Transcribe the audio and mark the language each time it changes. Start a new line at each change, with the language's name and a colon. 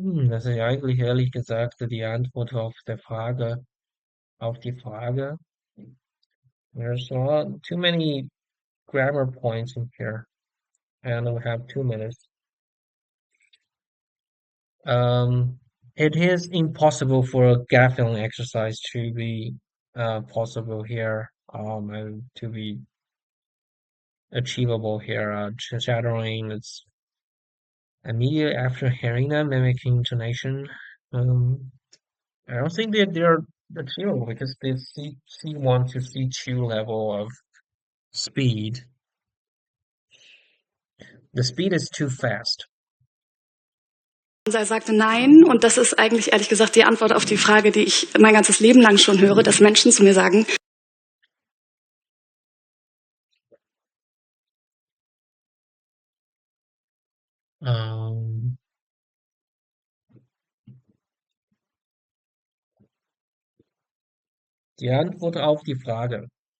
German: Das ist ja eigentlich ehrlich gesagt die Antwort auf die Frage.
English: There's too many grammar points in here, and we have 2 minutes. It is impossible for a gap filling exercise to be possible here, and to be achievable here. Shadowing, it's immediately after hearing that, mimicking intonation. Um, I don't think that they're achievable because the C1 to C2 level of speed, the speed is too fast.
German: Und er sagte nein und das ist eigentlich ehrlich gesagt die Antwort auf die Frage, die ich mein ganzes Leben lang schon höre, dass Menschen zu mir sagen, Ähm, die Antwort auf die Frage.